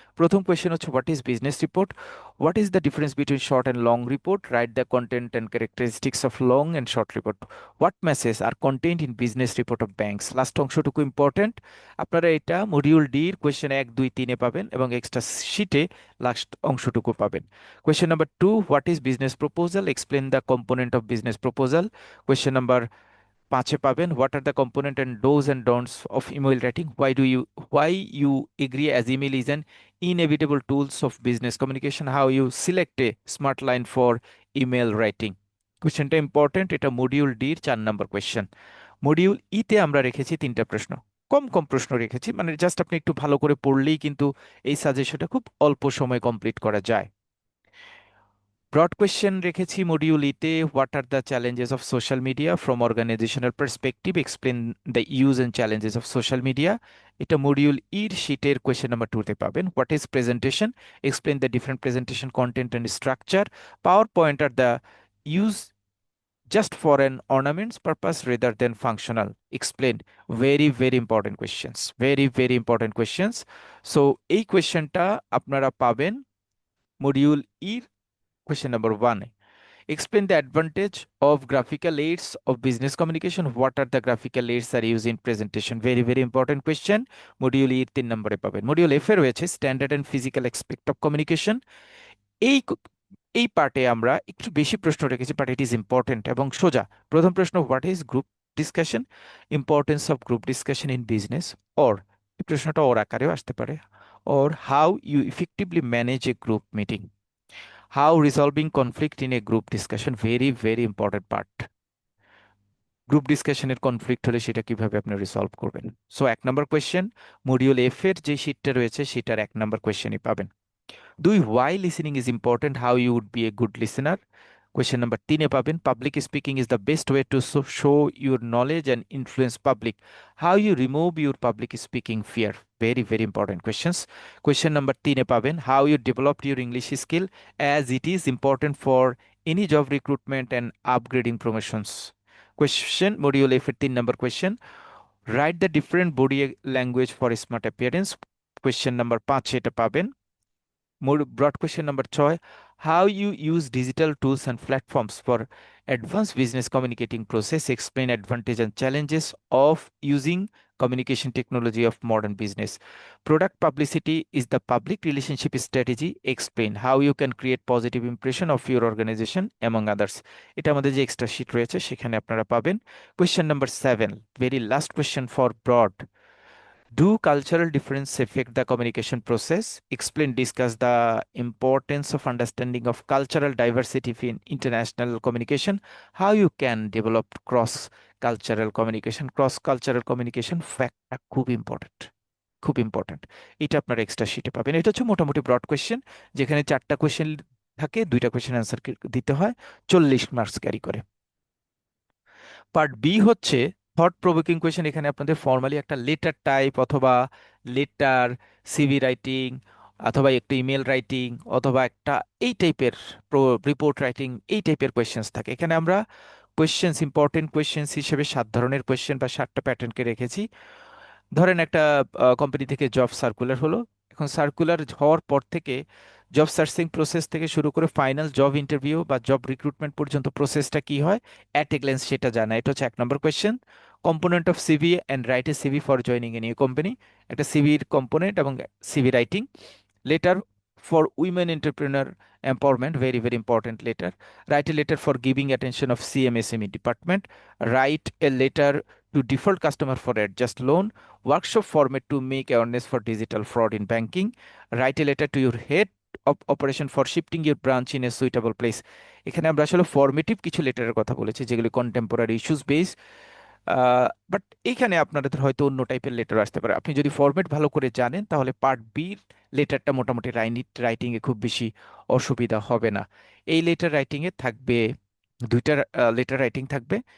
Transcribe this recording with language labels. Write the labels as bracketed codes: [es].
[en] প্রথম কোয়েশ্চেন হচ্ছে what is business report, what is the difference between short and long report, write the content and characteristics of long and short report, what message আর content in business report of banks. [bn] Last অংশটুকু important. আপনারা এটা module ডির question 1, 2, 3-এ পাবেন এবং extra শিটে last অংশটুকু পাবেন। [en] Question number 2, what is business proposal, explain the component of business proposal. [bn] Question number 5-এ পাবেন [en] What are the component and dos and don'ts of email writing, why you agree as email is an inevitable tools of business communication, how you select a smart line for email writing। [bn] কোয়েশ্চেনটা important, এটা module ডির 4 নম্বর question. Module ইতে আমরা রেখেছি 3টা প্রশ্ন, কম কম প্রশ্ন রেখেছি, মানে জাস্ট আপনি একটু ভালো করে পড়লেই কিন্তু এই সাজেশনটা খুব অল্প সময় কমপ্লিট করা যায়। [en] Broad question রেখেছি module ইতে, what are the challenges of social media from organizational perspective, explain the use and challenges of social media. [bn] এটা মডিউল ইর শিটের কোয়েশ্চেন নাম্বার 2-তে পাবেন। [en] What is presentation, explain the different presentation content and structure. PowerPoint are the use just for an ornaments purpose rather than functional, explain। very very important questions, very very important questions। [bn] so এই কোয়েশ্চেনটা আপনারা পাবেন module ইর question number 1। [en] Explain the advantage of graphical aids of business communication. What are the graphical aids are used in presentation? Very, very important question. Module E 3 [bn] নম্বরে পাবেন। [en] Module F এ রয়েছে standard and physical aspect of communication। [bn] এই এই পার্টে আমরা একটু বেশি প্রশ্ন রেখেছি, [en] but it is important [bn] এবং সোজা। [en] প্রথম প্রশ্ন, what is group discussion, importance of group discussion in business. [bn] Or এই প্রশ্নটা ওর আকারেও আসতে পারে। [en] Or how you effectively manage a group meeting. How resolving conflict in a group discussion, very very important part। [bn] Group ডিসকাশনের conflict হলে সেটা কিভাবে আপনি resolve করবেন। So 1 নম্বর question module F এর যে শিটটা রয়েছে সেটার 1 নম্বর কোয়েশ্চেনই পাবেন। [en] 2, why listening is important, how you would be a good listener। Question number 3-এ পাবেন public speaking is the best way to show your knowledge and influence public, how you remove your public speaking fear. Very very important questions. Question number 3-এ পাবেন how you developed your English skill as it is important for any job recruitment and upgrading promotions. Question module F এর 3 নম্বর question, write the different body language for smart appearance. [bn] Question number 5 এটা পাবেন। [en] Broad question number 6, how you use digital tools and platforms for advanced business communicating process, explain advantage and challenges of using communication technology of modern business। Product publicity is the public relationship strategy, explain how you can create positive impression of your organization among others। [bn] এটা আমাদের যে extra sheet রয়েছে সেখানে আপনারা পাবেন। [en] Question number 7, very last question for broad, do cultural difference affect the communication process? Explain, discuss the importance of understanding of cultural diversity in international communication, how you can develop cross-cultural communication। Cross-cultural communication [bn] ফ্যাক্টটা খুব important, খুব important. এটা আপনার extra শিটে পাবেন। এটা হচ্ছে মোটামুটি broad question, যেখানে 4টা কোয়েশ্চেন থাকে, 2টা কোয়েশ্চেন অ্যান্সার দিতে হয়, 40 মার্কস ক্যারি করে। পার্ট বি হচ্ছে থট প্রভোকিং কোয়েশ্চেন। এখানে আপনাদের ফর্মালি একটা লেটার টাইপ অথবা লেটার, সিভি রাইটিং অথবা একটা ইমেল রাইটিং অথবা একটা এই টাইপের রিপোর্ট রাইটিং, এই টাইপের কোয়েশ্চেন্স থাকে। এখানে আমরা কোয়েশ্চেন্স, ইম্পর্টেন্ট কোয়েশ্চেন্স হিসেবে 7 ধরনের কোয়েশ্চেন বা 7টা প্যাটার্নকে রেখেছি। ধরেন একটা কোম্পানি থেকে জব সার্কুলার হলো, এখন সার্কুলার হওয়ার পর থেকে জব সার্চিং প্রসেস থেকে শুরু করে ফাইনাল জব ইন্টারভিউ বা জব রিক্রুটমেন্ট পর্যন্ত প্রসেসটা কি হয় [en] at a glance [bn] সেটা জানা। এটা হচ্ছে 1 নম্বর question. [en] component of CV and write a CV for joining a new company, [bn] একটা সিভির কম্পোনেন্ট এবং CV writing. [en] Letter for women entrepreneur empowerment, very very important letter. Write a letter for giving attention of CMSME department. Write a letter to default customer for adjust loan. Workshop format to make awareness for digital fraud in banking. Write a letter to your head of operation for shifting your branch in a suitable place. [bn] এখানে আমরা আসলে formative কিছু লেটারের কথা বলেছি যেগুলি contemporary issues base. But এইখানে আপনাদের হয়তো অন্য টাইপের লেটার আসতে পারে। আপনি যদি ফরম্যাট ভালো করে জানেন তাহলে পার্ট বির লেটারটা মোটামুটি রাইটিংয়ে খুব বেশি অসুবিধা হবে না। এই লেটার রাইটিংয়ে থাকবে দুইটা লেটার রাইটিং থাকবে।